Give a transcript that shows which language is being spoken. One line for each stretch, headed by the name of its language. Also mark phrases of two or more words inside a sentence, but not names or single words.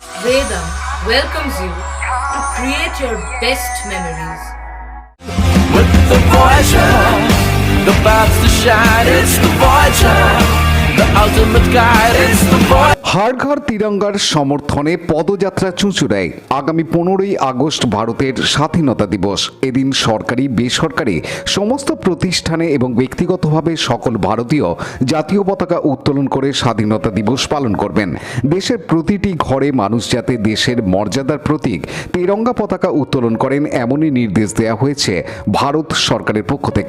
English: Vedam welcomes you to create your best memories. With the Voyager, the paths to shine, it's the Voyager, the ultimate guide, it's the Voyager.
Bangla: হর ঘর তিরঙ্গার সমর্থনে পদযাত্রা चुঁচুড়ায় आगामी 15ই আগস্ট ভারতের স্বাধীনতা দিবস। এদিন সরকারি বেসরকারি সমস্ত প্রতিষ্ঠানে এবং ব্যক্তিগতভাবে সকল ভারতীয় জাতীয় পতাকা উত্তোলন করে স্বাধীনতা দিবস পালন করবেন। দেশের প্রতিটি ঘরে মানুষ যাতে দেশের মর্যাদার প্রতীক তিরঙ্গা পতাকা উত্তোলন করেন এমনই নির্দেশ দেওয়া হয়েছে ভারত সরকারের পক্ষ থেকে।